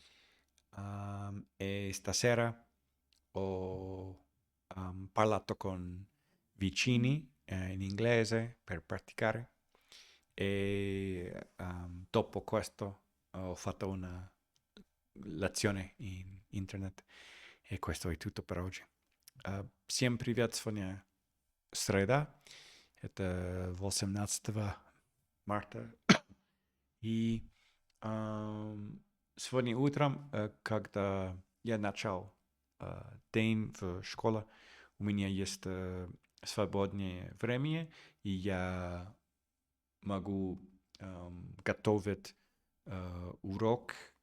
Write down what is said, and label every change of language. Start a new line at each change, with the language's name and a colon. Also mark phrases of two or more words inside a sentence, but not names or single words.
Italian: E stasera ho parlato con vicini in inglese per praticare e dopo questo ho fatto una lezione in internet e questo è tutto per oggi.
Russian: Всем привет, сегодня среда, это 18 марта, и сегодня утром, когда я начал день в школе, у меня есть свободное время, и я могу готовить урок,